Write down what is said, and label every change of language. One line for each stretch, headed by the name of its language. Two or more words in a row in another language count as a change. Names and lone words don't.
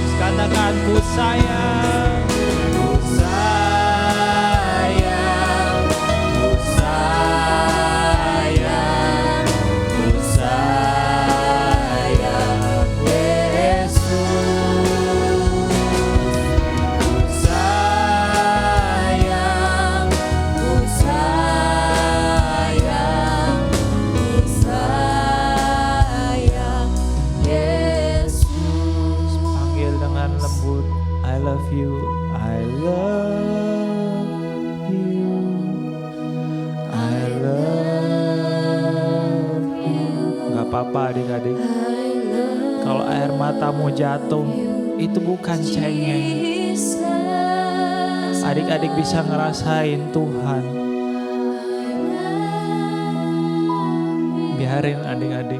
Indonesian: Katakan ku sayang, ku sayang, ku sayang, ku sayang Yesus. Ku sayang, ku sayang, ku sayang Yesus. Panggil dengan lembut.
English: I love you. I love you. I love you.
Indonesian: Gak apa-apa adik-adik. Kalau air matamu jatuh, itu bukan cengeng. Adik-adik bisa ngerasain Tuhan. Biarin adik-adik.